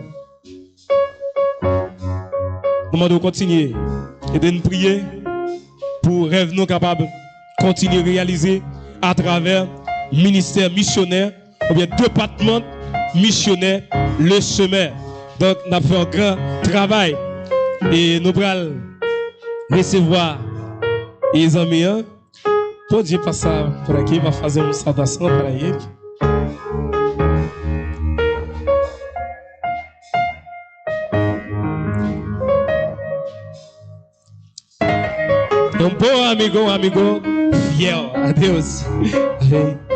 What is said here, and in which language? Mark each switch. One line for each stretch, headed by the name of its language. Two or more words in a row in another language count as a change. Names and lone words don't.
French: Nous demandons de continuer et de nous prier pour rêve nous capables de continuer à réaliser à travers ministère missionnaire, ou bien département missionnaire, le semeur. Donc, nous avons fait un grand travail et nous allons recevoir les amis.
Portuguese: Pode passar por aqui, vai fazer uma saudação para ele. Um bom amigo fiel a Deus. Amém.